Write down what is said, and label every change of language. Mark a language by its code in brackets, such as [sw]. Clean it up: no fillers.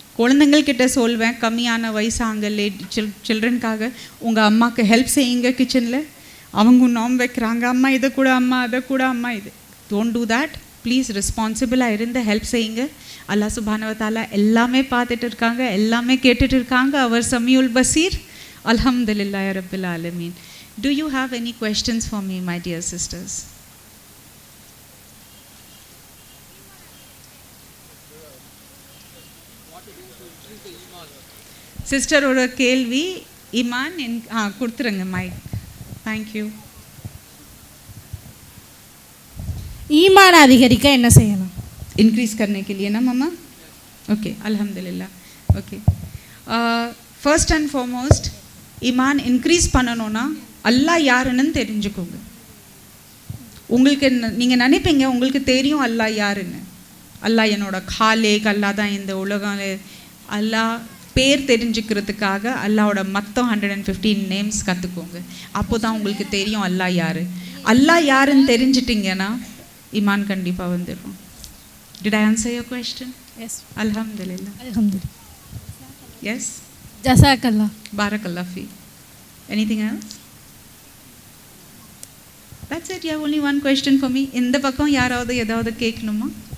[ta] குழந்தைங்கள்கிட்ட சொல்வேன், கம்மியான வயசாங்க சில்ட்ரனுக்காக உங்கள் அம்மாவுக்கு ஹெல்ப் செய்யுங்க கிச்சனில். அவங்க நோம்பு வைக்கிறாங்க, அம்மா இதை கூட, அம்மா அதை கூட, அம்மா இது. [en] Don't do that please. [ta] ரெஸ்பான்சிபிளாக இருந்து ஹெல்ப் செய்யுங்க. அல்லாஹ் சுப்ஹானஹு வ தஆலா எல்லாமே பார்த்துட்டு இருக்காங்க, எல்லாமே கேட்டுட்டு இருக்காங்க. அவர் சமியுல் பசீர். [ar] அல்ஹம்துலில்லாஹி ரப்பில் ஆலமீன். [en] Do you have any questions for me, my dear sisters? [ta] Sister ஒரு கேள்வி, ஈமான் கொடுத்துருங்க மைக். தேங்க்யூ. ஈமான் அதிகரிக்க என்ன செய்யணும்? [hi] इंक्रीज करने के लिए ना मामा? ओके, अल्हम्दुलिल्लाह. [en] okay, first and foremost ईमान increase [ta] பண்ணனும்னா அல்லாஹ் யாருன்னு தெரிஞ்சுக்கோங்க. உங்களுக்கு நீங்கள் நினைப்பீங்க உங்களுக்கு தெரியும் அல்லாஹ் யாருன்னு. அல்லாஹ் என்னோட காலேக், அல்லாஹ் தான் இந்த உலகம். அல்லாஹ் பேர் தெரிஞ்சுக்கிறதுக்காக அல்லாஹோட மொத்தம் 115 நேம்ஸ் கற்றுக்கோங்க. அப்போ தான் உங்களுக்கு தெரியும் அல்லாஹ் யார். அல்லாஹ் யாருன்னு தெரிஞ்சிட்டிங்கன்னா ஈமான் கண்டிப்பாக வந்துடும். [en] Did I answer your question? Yes. Alhamdulillah. Alhamdulillah. Yes. Jazakallah. [ar] Barakallah fi. [en] Anything else? That's it. You have only one question for me. [ta] இந்த பக்கம் யாராவது ஏதாவது கேட்கணுமா?